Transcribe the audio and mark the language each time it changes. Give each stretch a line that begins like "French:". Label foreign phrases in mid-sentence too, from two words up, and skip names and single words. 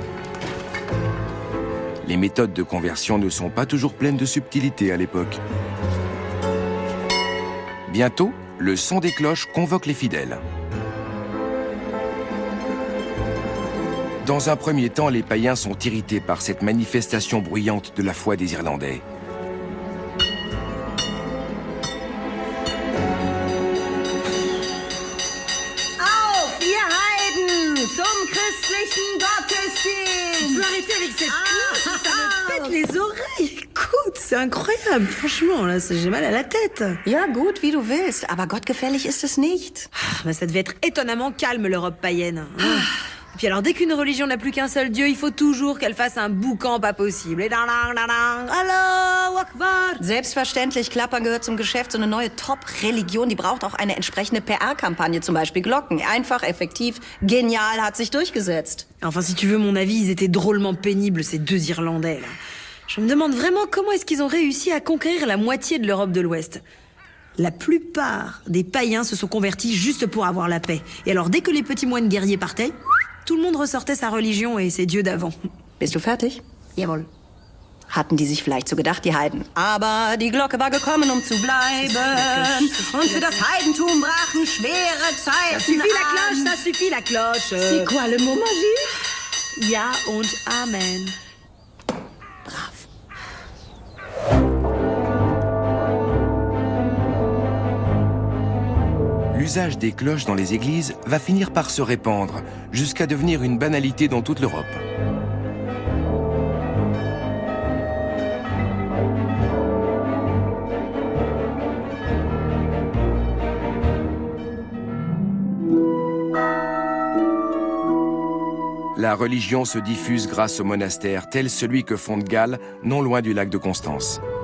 French: Les méthodes de conversion ne sont pas toujours pleines de subtilité à l'époque. Bientôt, le son des cloches convoque les fidèles. Dans un premier temps, les païens sont irrités par cette manifestation bruyante de la foi des Irlandais.
German: Auf, ihr Heiden, zum christlichen Gottesdienst!
French: Tu peux arrêter avec cette cloche, ça me pète les oreilles. Écoute, c'est incroyable, franchement, là, j'ai mal à la tête.
German: Ja, gut, wie du willst, aber gottgefällig ist es nicht.
French: Mais ça devait être étonnamment calme, l'Europe païenne. Puis alors, dès qu'une religion n'a plus qu'un seul Dieu, il faut toujours qu'elle fasse un boucan pas possible.
Arabic: Et الله أكبر.
German: Selbstverständlich, Klappern gehört zum Geschäft. So eine neue Top-Religion, die braucht auch eine entsprechende PR-Kampagne, zum Beispiel Glocken. Einfach, effektiv, genial, hat sich durchgesetzt.
French: Enfin, si tu veux mon avis, ils étaient drôlement pénibles, ces deux Irlandais, là. Je me demande vraiment comment est-ce qu'ils ont réussi à conquérir la moitié de l'Europe de l'Ouest. La plupart des païens se sont convertis juste pour avoir la paix. Et alors, dès que les petits moines guerriers partaient, tout le monde ressortait sa religion et ses dieux d'avant.
German: Bist du fertig? Jawohl. Hatten die sich vielleicht so gedacht, die Heiden. Aber die Glocke war gekommen, um zu bleiben. Und für das Heidentum brachen schwere Zeiten.
French: Ça suffit la cloche. C'est quoi le mot magique?
German: Ja und Amen. Brav.
French: L'usage des cloches dans les églises va finir par se répandre, jusqu'à devenir une banalité dans toute l'Europe. La religion se diffuse grâce aux monastères, tel celui que fonde Gall, non loin du lac de Constance.